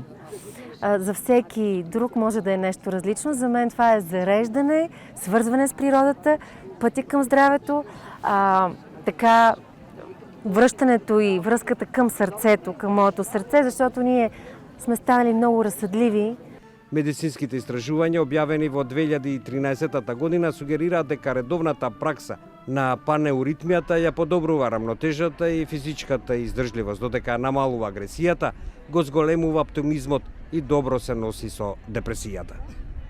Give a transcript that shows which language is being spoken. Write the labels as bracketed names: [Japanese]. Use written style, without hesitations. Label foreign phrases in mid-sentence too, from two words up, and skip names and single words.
[Bulgarian] За всеки друг може да е нещо различно. За мен това е зареждане, свързване с природата, пътя към здравето, така връщането и връзката към сърцето, към моето сърце, защото ние сме станали много разсъдливи. [Macedonian] Медицинските истражувања објавени во 2013 година сугерираат дека редовната пракса на панеуритмијата ја подобрува рамнотежата и физичката издржливост, додека намалува агресијата, го зголемува оптимизмот и добро се носи со депресијата.